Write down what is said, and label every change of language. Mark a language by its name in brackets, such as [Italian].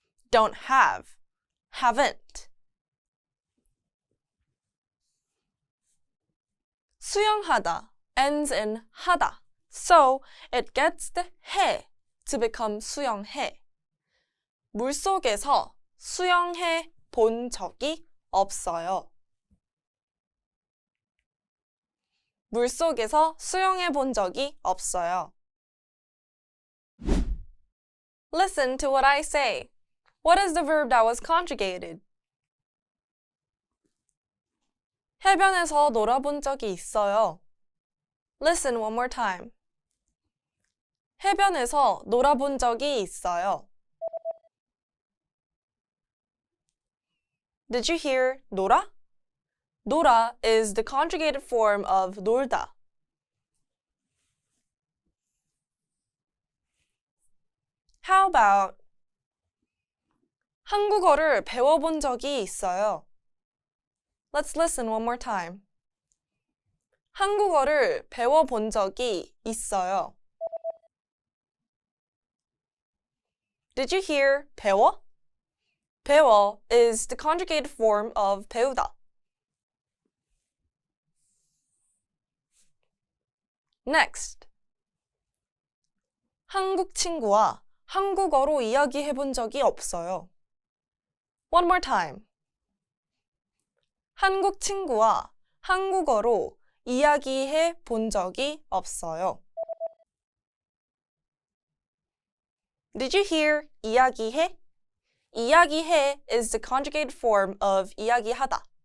[English] Don't have, haven't. 수영하다 ends in 하다, so it gets the 해 to become 수영해. [Korean] 물속에서 수영해 본 적이 없어요. 물속에서 수영해 본 적이 없어요. [English] Listen to what I say. What is the verb that was conjugated? [Korean] 해변에서 놀아본 적이 있어요. [English] Listen one more time. [Korean] 해변에서 놀아본 적이 있어요. [English] Did you hear 놀아? 놀아 is the conjugated form of 놀다. How about [Korean] 한국어를 배워본 적이 있어요. [English] Let's listen one more time. [Korean] 한국어를 배워본 적이 있어요. [English] Did you hear 배워? 배워 is the conjugated form of 배우다. Next. [Korean] 한국 친구와 한국어로 이야기해본 적이 없어요. [English] One more time. [Korean] 한국 친구와 한국어로 이야기해 본 적이 없어요. [English] Did you hear 이야기해? 이야기해 is the conjugated form of 이야기하다.